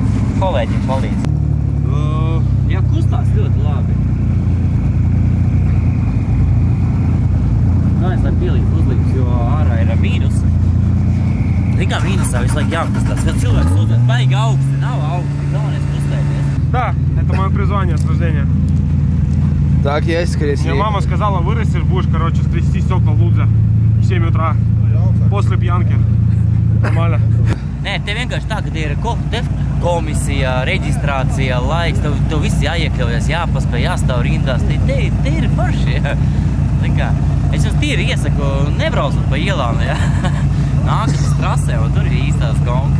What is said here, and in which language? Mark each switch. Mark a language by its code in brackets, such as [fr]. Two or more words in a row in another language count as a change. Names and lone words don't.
[lv] Kolēģim palīdz. Jā, kustās ļoti labi. Galvenais, lai pielīdz uzlīgs, jo ārā ir mīnus. Kā mīnusā visu laiku jākustās. Kad cilvēks sūdzēt, baigi augsti, nav augsti. Galvenais kustēties. [ru] Да, это мое призвание с рождения. Так есть, скорее всего. Мне мама сказала, вырастешь, будешь, короче, стрясти стекла в Лудзе в 7 утра. После пьянки. Нормально. [lv] Nē, te vienkārši tā, ka te ir komisija, reģistrācija, laiks, tev viss jāiekļaujas, jāpaspēj, jāstāv rindās. Te ir forši, jā. Es jums tīri iesaku, nebraucot pa ielām, jā. Nākat uz trasē, un tur ir īstās konkas.